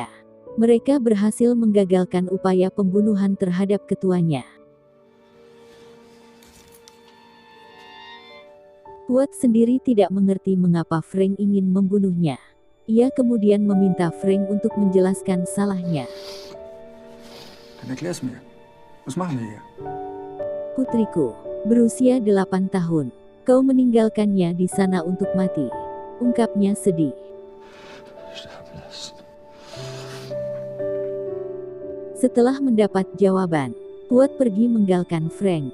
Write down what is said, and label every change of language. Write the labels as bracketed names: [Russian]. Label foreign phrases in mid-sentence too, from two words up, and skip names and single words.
[Indonesian] Mereka berhasil menggagalkan upaya pembunuhan terhadap ketuanya. Puat sendiri tidak mengerti mengapa Frank ingin membunuhnya. Ia kemudian meminta Frank untuk menjelaskan salahnya. [German] Dann erklär's mir. Was machen wir hier? [Indonesian] Putriku, berusia 8 tahun. Kau meninggalkannya di sana untuk mati. Ungkapnya sedih. Setelah mendapat jawaban, Puat pergi meninggalkan Frank.